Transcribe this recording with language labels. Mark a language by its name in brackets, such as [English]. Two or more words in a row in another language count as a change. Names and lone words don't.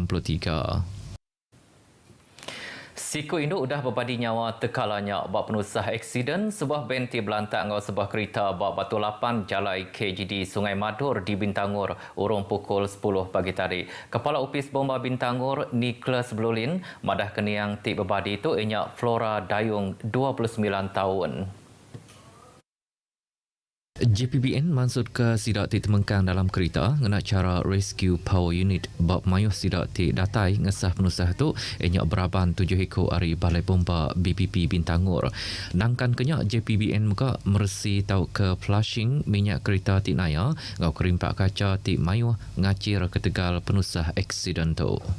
[Iban] Siku Induk udah berbadi nyawa tekalanya bak penusah aksiden sebuah benti belantak ngau sebuah kereta bak batu lapan jalai KGD Sungai Madur di Bintangor urung pukul 10 pagi tadi. Kepala Opis Bomba Bintangor Nicholas Blulin madah keniang ti berbadi itu inyak Flora Dayung 29 tahun. JPBN maksud ke sidak ti temengkang dalam kereta ngena cara [English] rescue power unit [Iban] bab mayuh sidak ti datai ngesah penusah tu enyak beraban 7 ekor ari balai bomba BPP Bintangor. Nangkan kenyak JPBN muka mersi tau ke flushing minyak kereta ti naya ngau kerimpak kaca ti mayuh ngacir ke tegal penusah aksiden tu.